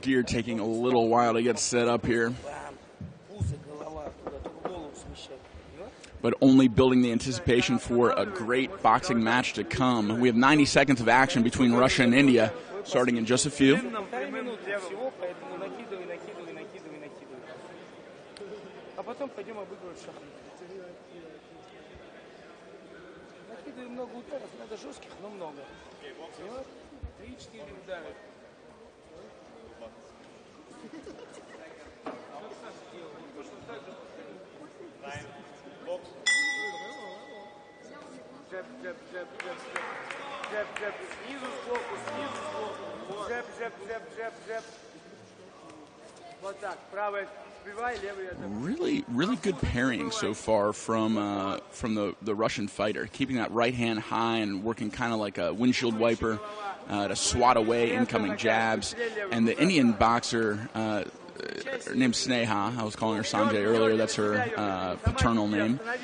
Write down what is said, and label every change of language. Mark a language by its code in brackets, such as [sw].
[en] Gear taking a little while to get set up here, [ru] Пузо, голова, туда, только голову смещать. [en] but only building the anticipation for a great boxing match to come. We have 90 seconds of action between Russia and India, starting in just a few. [ru] Всего, поэтому накидывай, накидывай, накидывай, накидывай. А потом пойдем обыгрывать шахматы. Накидывай много ударов, надо жестких, но много. 3-4 удара. Джеб, джеб, джеб, джеб, джеб. Джеб, джеб, снизу сбоку, снизу сбоку. Джеб, джеб, джеб, джеб, джеб. Вот так, правая сбивай, левый это. [en] Really good parrying so far from the Russian fighter, keeping that right hand high and working kind of like a windshield wiper to swat away incoming jabs. And the Indian boxer, her name's Sneha. I was calling her Sanjay earlier. That's her paternal name.